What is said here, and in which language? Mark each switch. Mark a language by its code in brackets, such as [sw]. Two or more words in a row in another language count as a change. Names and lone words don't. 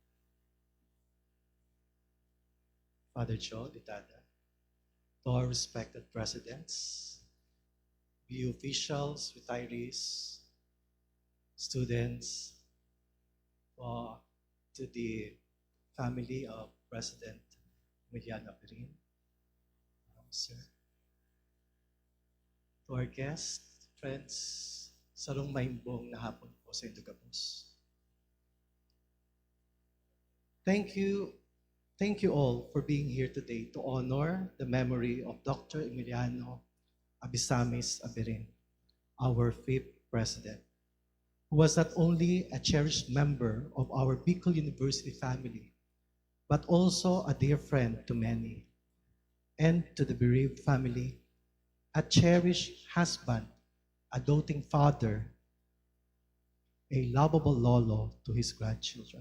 [en] Father Joe Ditada, to our respected presidents, BU officials, retirees, students, to the family of President EMILIANO, sir. To our guests, friends, [bik] sarong maimbong na hapon po sa Indugabos. [en] Thank you all for being here today to honor the memory of Dr. EMILIANO Abisamis ABERIN, our 5th president, who was not only a cherished member of our Bicol University family, but also a dear friend to many, and to the bereaved family, a cherished husband, a doting father, a lovable lolo to his grandchildren.